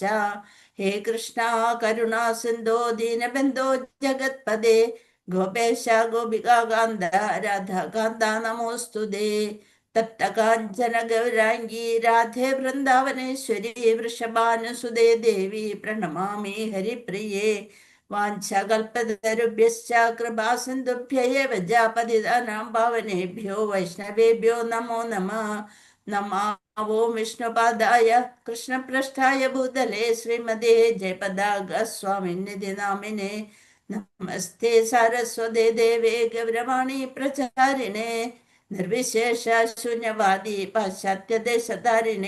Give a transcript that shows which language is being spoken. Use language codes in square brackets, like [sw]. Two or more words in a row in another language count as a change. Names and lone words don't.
[sa] ഹേ കൃഷ്ണ കരുണാ സിന്ധോ ദീനബന്ധോ ജഗത്പദേ ഗോപേശ ഗോപികാന്ത രാധാകാന്ത നമോസ്തുതേ. തപ്തകാഞ്ചന ഗൗരാംഗീ രാധേ വൃന്ദാവനേശ്വരി വൃഷഭാനുസുതേ ദേവി പ്രണമാമി ഹരിപ്രിയേ. വാഞ്ചകൽപതരുഭ്യശ്ച കൃപാസിന്ധുഭ്യൈവ പതിതാനാം പാവനേഭ്യോ വൈഷ്ണവേഭ്യോ നമോ നമഃ. നമോ വിഷ്ണുപാദായ കൃഷ്ണപ്രഷ്ഠായ ഭൂതലേ ശ്രീമതേ ജയപതാക സ്വാമിനിധി നാമിനെ. നമസ്തേ സാരസ്വതേ ദേവേ ഗൗരവാണി പ്രചാരിണേ നിർവിശേഷ ശൂന്യവാദി പാശ്ചാത്യദേശധാരിണേ.